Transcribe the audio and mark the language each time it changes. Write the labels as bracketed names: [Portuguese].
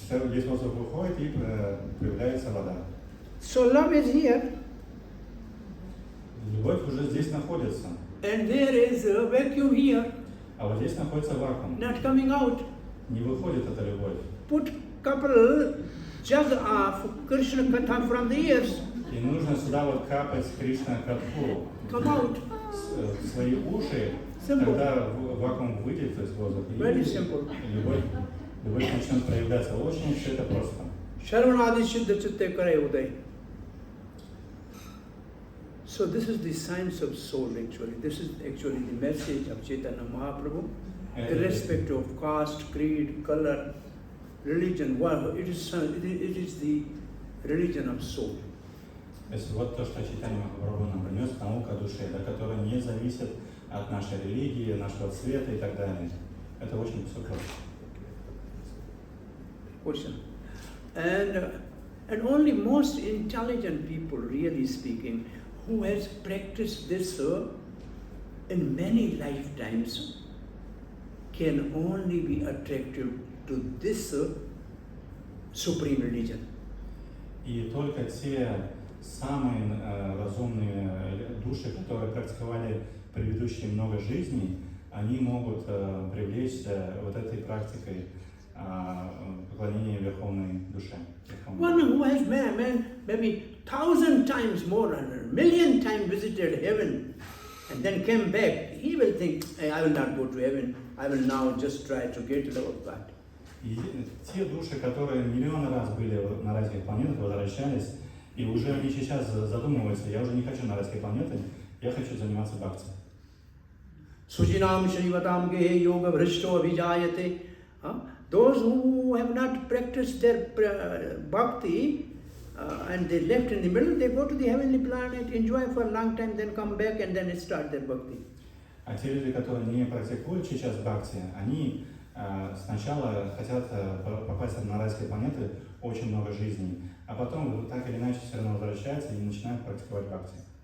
[Russian] Весь воздух выходит и появляется вода. [English] So love is here, [Russian] Любовь уже здесь находится, [English] and there is a vacuum here, [Russian] а вот здесь находится вакуум. [English] not coming out. [Russian] Не выходит эта любовь. [English] Put couple jug of Krishna Katha from the ears, [Russian] И нужно сюда вот капать Кришна Катху [English] come out. [Russian] в свои уши, [English] Simple. [Russian] тогда вакуум выйдет, то есть воздух, и [English] Very simple. [Russian] любовь начнет проявляться. Очень все это просто. [Bangla] Sharvanadi Siddha Chitte Kare Uday. [English] So this is the science of soul actually. This is actually the message of Chaitanya Mahaprabhu. Irrespective of caste, creed, color, religion, whatever, it is the religion of soul. [Russian] То есть вот то, что Чайтанья Махапрабху нам принес, наука души, да, которая не зависит от нашей религии, нашего цвета и так далее. Это очень все просто. [English] Question. And only most intelligent people, really speaking, who has practiced this in many lifetimes, can only be attractive to this supreme religion. [Russian] И только те самые разумные души, которые практиковали предыдущие много жизней, они могут привлечься вот этой практикой поклонения Верховной Душе. [English] One who has maybe 1,000 times more, 1,000,000 times visited heaven and then came back, he will think, hey, I will not go to heaven, I will now just try to get rid of God. [Russian] И те души, которые миллионы раз были на райских планетах, возвращались, и уже они сейчас задумываются, я уже не хочу на райские планеты, я хочу заниматься бхакти. [Sanskrit] Sujinam Shrivatam Gehe Yoga Vrishto Vijayate. [English] Those who have not practiced their bhakti and they left in the middle, they go to the heavenly planet, enjoy for a long time, then come back and then start their bhakti. [Russian] А те люди, которые не практикуют сейчас бхакти, они сначала хотят попасть на райские планеты очень много жизней, а потом так или иначе все равно возвращаются и начинают практиковать бхакти.